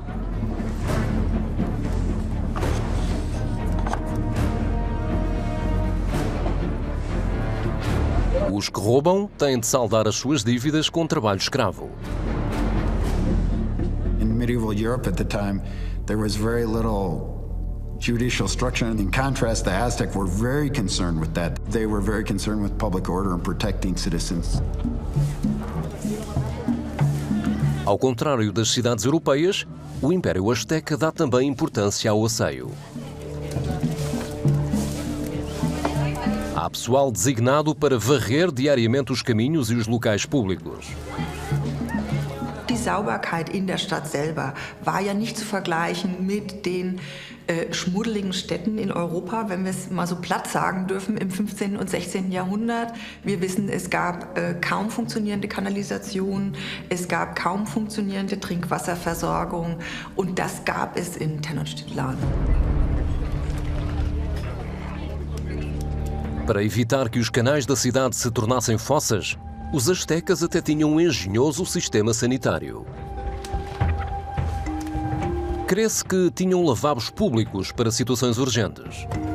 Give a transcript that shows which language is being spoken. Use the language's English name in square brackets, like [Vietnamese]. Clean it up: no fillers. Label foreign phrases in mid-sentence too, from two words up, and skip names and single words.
[Portuguese] Os que roubam têm de saldar as suas dívidas com trabalho escravo. [English] In medieval Europe at the time, there was very little judicial structure. And in contrast, the Aztecs were very concerned with that. They were very concerned with public order and protecting citizens. [Portuguese] Ao contrário das cidades europeias, o Império Azteca dá também importância ao asseio. Há pessoal designado para varrer diariamente os caminhos e os locais públicos. [German] Die Sauberkeit in der Stadt selber war ja nicht zu vergleichen mit den schmuddeligen Städten in Europa, wenn wir es mal so platt sagen dürfen, im 15. und 16. Jahrhundert. Wir wissen, es gab kaum funktionierende Kanalisation, es gab kaum funktionierende Trinkwasserversorgung und das gab es in Tenochtitlan. [Portuguese] Para evitar que os canais da cidade se tornassem fossas, os astecas até tinham um engenhoso sistema sanitário. Crê-se que tinham lavabos públicos para situações urgentes.